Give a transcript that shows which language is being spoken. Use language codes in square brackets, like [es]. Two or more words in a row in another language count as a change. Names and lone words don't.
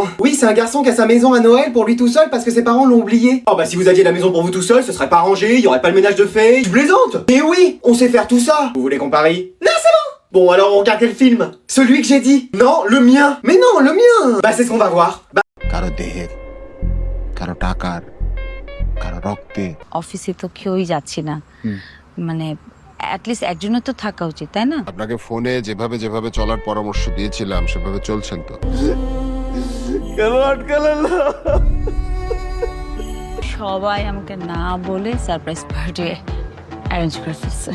[fr] Oui, c'est un garçon qui a sa maison à Noël pour lui tout seul parce que ses parents l'ont oublié. Oh bah si vous aviez la maison pour vous tout seul, ce serait pas rangé, il y aurait pas le ménage de fait. Tu plaisantes? Mais oui, on sait faire tout ça. Vous voulez qu'on parie? Non, c'est bon. Bon, alors on regarde quel film? Celui que j'ai dit. Non, le mien. Mais non, le mien. Bah c'est ce qu'on va voir. Bah, [bn] কারো দেহের কারো টাকার কারো রক্তে অফিসে তো কেউই যাচ্ছি না মানে অ্যাটলিস্ট একজনের তো থাকা উচিত তাই না আপনাকে ফোনে যেভাবে যেভাবে চলার পরামর্শ দিয়েছিলাম সেভাবে চলছেন তো? সবাই আমাকে না বলে [en] surprise party arrange [bn] করে ফেলছে